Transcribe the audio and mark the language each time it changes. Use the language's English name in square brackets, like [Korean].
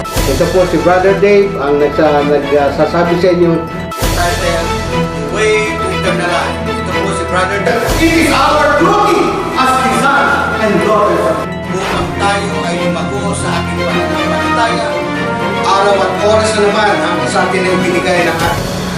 [Filipino] Ito po si Brother Dave ang nagsasabi sa inyo. Title, The Way to Eternal Life. Ito po si Brother Dave. [English] It is our duty as the sons and daughters. [Filipino] Upang tayo ay lumago sa ating pananampalataya, araw at oras na naman ang sa atin ay binigay ng ating.